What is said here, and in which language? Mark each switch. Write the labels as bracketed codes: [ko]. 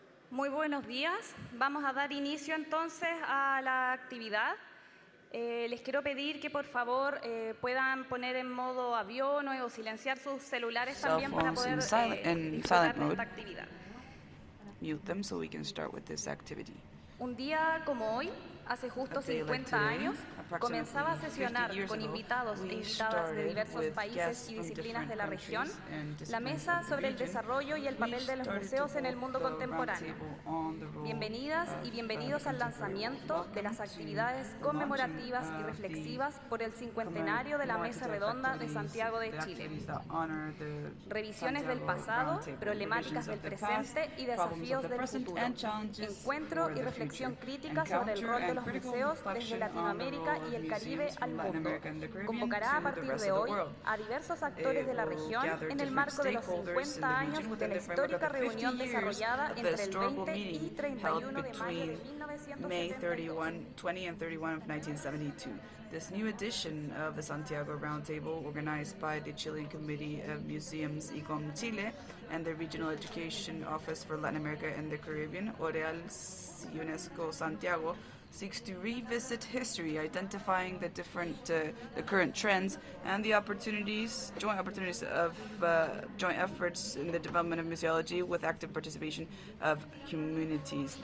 [es] Muy buenos días. Vamos a dar inicio entonces a la actividad. Les quiero pedir que por favor puedan poner en modo avión o silenciar sus celulares también para poder disfrutar de esta actividad. [en] Mute them so we can start with this activity. [es] Un día como hoy, hace justo 50 años, comenzaba a sesionar con invitados e invitadas de diversos países y disciplinas de la región la mesa sobre el desarrollo y el papel de los museos en el mundo contemporáneo. Bienvenidas y bienvenidos al lanzamiento de las actividades conmemorativas y reflexivas por el cincuentenario de la Mesa Redonda de Santiago de Chile. Revisiones del pasado, problemáticas del presente y desafíos del futuro. Encuentro y reflexión crítica sobre el rol de los museos desde Latinoamérica y el Caribe al mundo. Convocará a partir de hoy a diversos actores de la región en el marco de los 50 años de la histórica reunión desarrollada entre el 20 y 31 de mayo de 1972. [en] May 20 and 31 of 1972. This new edition of the Santiago Roundtable, organized by the Chilean Committee of Museums ICOM Chile and the Regional Education Office for Latin America and the Caribbean, Oreal UNESCO Santiago, seeks to revisit history, identifying the current trends and the joint opportunities of joint efforts in the development of museology with active participation of communities.